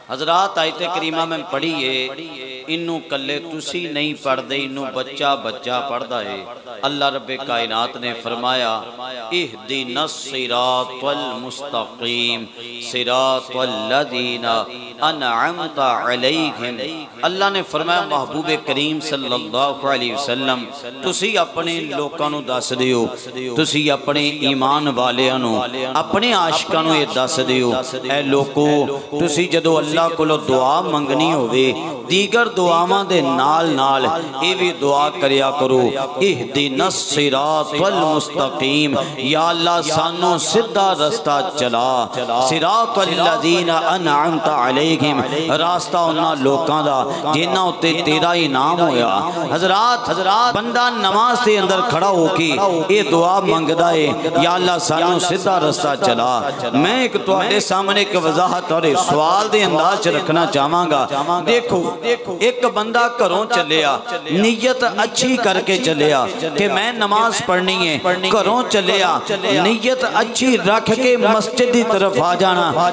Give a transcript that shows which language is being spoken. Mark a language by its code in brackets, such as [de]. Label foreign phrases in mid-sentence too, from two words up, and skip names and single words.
[pa] حضرات آیت کریمہ میں پڑھیے انہوں کلے تسی نہیں پڑھ دے انہوں بچہ بچہ پڑھ دائے اللہ رب کائنات نے فرمایا [ar] اہدنا الصراط المستقیم صراط الذین انعمت علیہم [pa] اللہ نے فرمایا محبوب کریم [ar] صلی اللہ علیہ وسلم [pa] تسی اپنے لوکاں نو دس دیو تسی اپنے ایمان والیاں نو اپنے عاشقاں نو یہ دس دیو اے لوکو تسی جدو اللہ کو دعا منگنی ہوئے دیگر دعاواں دے نال نال اے بھی دعا کریا کرو [ar] اہدنا الصراط المستقیم [pa] یا اللہ سانو سدھا رستہ چلا [ar] صراط الذین انعمت علیہم [pa] راستہ انہاں لوکاں دا جنہاں اتے تیرا انعام ہویا حضرات بندہ نماز دے اندر کھڑا ہو کے اے دعا منگدا ہے یا اللہ سانو سدھا رستہ چلا میں ایک تواڈے سامنے ایک وضاحت اور سوال دے انداز رکھنا چاہاں گا دیکھو ایک بندہ گھروں چلیا نیت اچھی کر کے چلیا کہ میں نماز پڑھنی ہے گھروں چلیا نیت اچھی رکھ کے مسجد دی طرف آ جانا